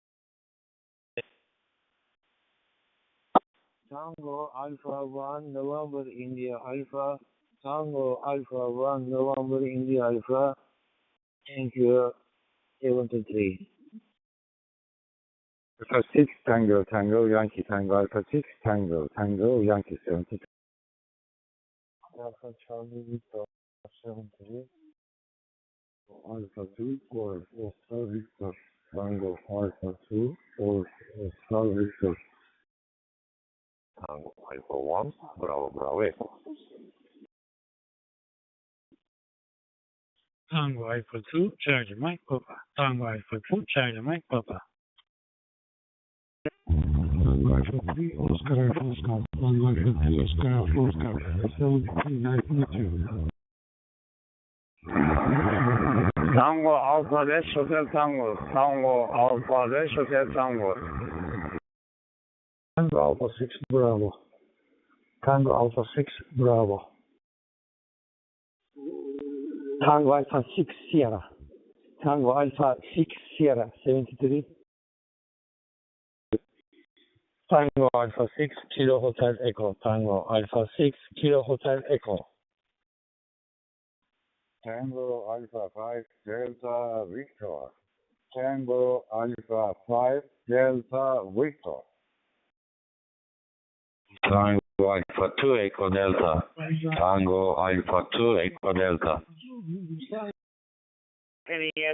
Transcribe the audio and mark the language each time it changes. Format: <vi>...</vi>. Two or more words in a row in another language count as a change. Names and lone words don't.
<en>Tango Alpha 1 November India Alpha. Tango Alpha 1 November India Alpha. Thank you. 73. Alpha 6 Tango Tango Yankee Tango Alpha 6 Tango Tango Yankee 73. Alpha Charlie Victor 73. Alpha 2 Golf Oscar Victor Tango Alpha 2 Golf Oscar Victor. Tango Alpha 1 Bravo Bravo Echo. Tango Alpha 2 Charlie Mike Papa. Tango Alpha 2 Charlie Mike Papa. Tango Alpha 3 Oscar Alpha Oscar. Tango Alpha 3 Oscar Alpha Oscar. 73, nice to meet you. Tango Alpha Dash Hotel Tango. Tango Alpha Dash Hotel Tango. Tango Alpha 6 Bravo. Tango Alpha 6 Bravo. Tango Alpha 6 Sierra. Tango Alpha 6 Sierra 73. Tango Alpha 6 Kilo Hotel Echo. Tango Alpha 6 Kilo Hotel Echo. Tango Alpha 5 Delta Victor. Tango Alpha 5 Delta Victor. Tango Alpha 2 Echo Delta. Tango Alpha 2 Echo Delta. 10 a.m.</en>